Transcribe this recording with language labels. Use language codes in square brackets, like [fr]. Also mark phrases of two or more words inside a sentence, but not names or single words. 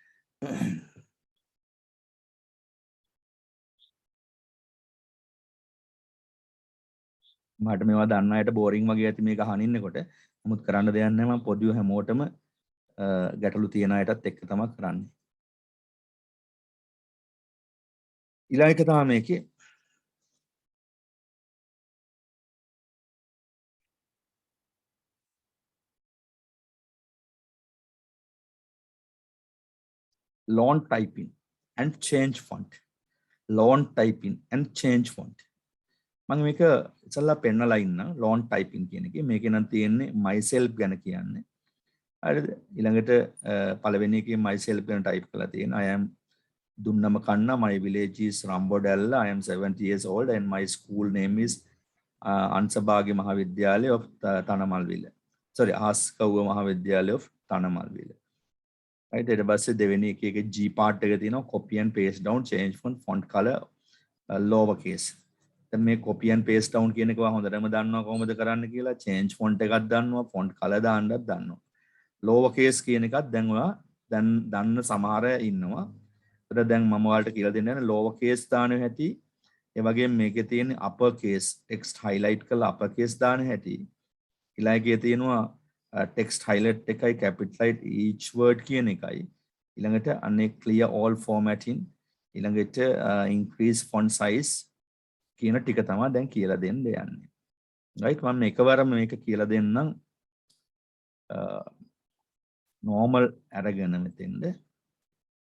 [si] මට මේවා දන්න අයට බෝරින් වගේ ඇති මේක අහන ඉන්නකොට. නමුත් කරන්න දෙයක් නැහැ. මම පොඩිව හැමෝටම ගැටලු තියෙන අයටත් එක්ක තමයි කරන්නේ. ඊළඟ එක තමයි මේකේ [en] loan typing and change font. loan typing and change font. [si] මම මේක ඉස්සල්ලා පෙන්නලා ඉන්න [en] loan typing [si] කියන එකේ මේකේ නම් තියෙන්නේ myself ගැන කියන්නේ. හරිද? ඊළඟට පළවෙනි එකේ myself ගැන type කරලා තියෙනවා. [en] I am Dunnama Kanna, my village is Rambodalla, I am 70 years old and my school name is Ansabagi Mahavidyalaya of Tanamalville. Sorry, Askawa Mahavidyalaya of Tanamalville. Right, [si] ඊට පස්සේ දෙවෙනි එකේ [en] G part [si] එක තියෙනවා [en] copy and paste down change font color lower case. [si] දැන් මේ [en] copy and paste down [si] කියන එක හොඳටම දන්නවා කොහොමද කරන්න කියලා [en] change font [si] එකක් දන්නවා [en] font color [si] දාන්නත් දන්නවා. [en] lower case [si] කියන එකත් දැන් ඔයා දැන් දන්න සමහර අය ඉන්නවා. ඒතර දැන් මම ඔයාලට කියලා දෙන්න යන [en] lower case [si] දාන හැටි ඒ වගේම මේකේ තියෙන [en] upper case text highlight [si] කරලා [en] upper case [si] දාන හැටි ඊළඟේ තියෙනවා [en] text highlight [si] එකයි [en] capitalize each word [si] කියන එකයි ඊළඟට අනේ [en] clear all formatting [si] ඊළඟට [en] increase font size [si] කියන ටික තමයි දැන් කියලා දෙන්න යන්නේ. right මම එකවරම මේක කියලා දෙන්නම් normal අරගෙන මෙතෙන්ද